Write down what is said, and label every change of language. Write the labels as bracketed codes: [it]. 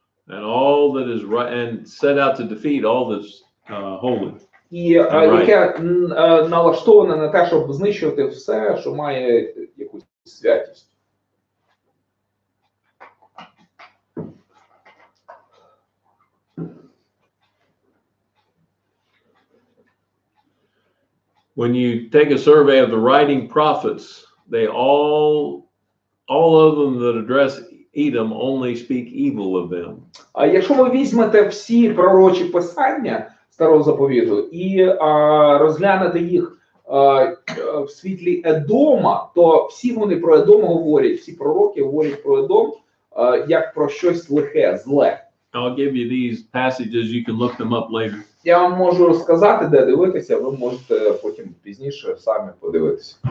[en] And all that is right, and set out to defeat all that's holy. [uk] І яке налаштоване на те, щоб знищувати все, що має якусь святість. [en] When you take a survey of the writing prophets, they all of them that address Edom only speak evil of them. [uk] А якщо ви візьмете всі пророчі писання Старого Заповіту і розглянете їх в світлі Едома, то всі вони про Едом говорять, всі пророки говорять про Едом як про щось лихе, зле. [en] I'll give you these passages, you can look them up later. [uk] Я вам можу сказати, де дивитися, ви можете потім пізніше самі подивитися.